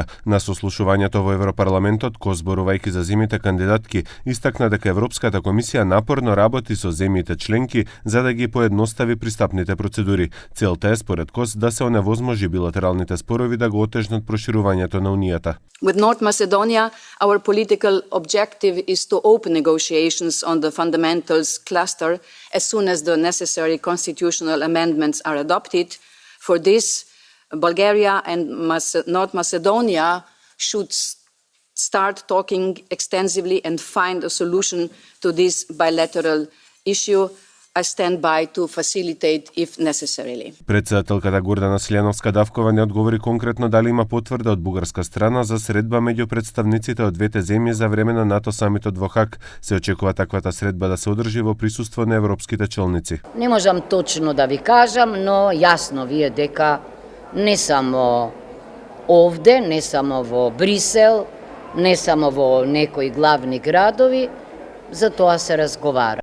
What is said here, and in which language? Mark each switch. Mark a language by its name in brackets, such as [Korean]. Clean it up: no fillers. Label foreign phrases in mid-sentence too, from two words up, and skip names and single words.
[Macedonian] На сослушувањето во Европарламентот, Кос, зборувајќи за земјите кандидатки, истакна дека Европската комисија напорно работи со земјите членки за да ги поедностави пристапните процедури. Целта е според Кос да се оневозможи билатералните спорови да го отежнат проширувањето на Унијата. [English] With North Macedonia, our political objective is to open negotiations on the fundamentals cluster as soon as the necessary constitutional amendments are adopted. For this, Bulgaria and North Macedonia should start talking extensively and find a solution to this bilateral issue. I stand by to facilitate if necessarily. [Macedonian] Председателката Гордана Силјановска-Давкова не одговори конкретно дали има потврда од бугарска страна за средба меѓу представниците од двете земји за време на НАТО самитот во Хаг. Се очекува таквата средба да се одржи во присуство на европските челници. Не можам точно да ви кажам, но јасно ви е дека не само овде, не само во Брисел, не само во некои главни градови, за тоа се разговара.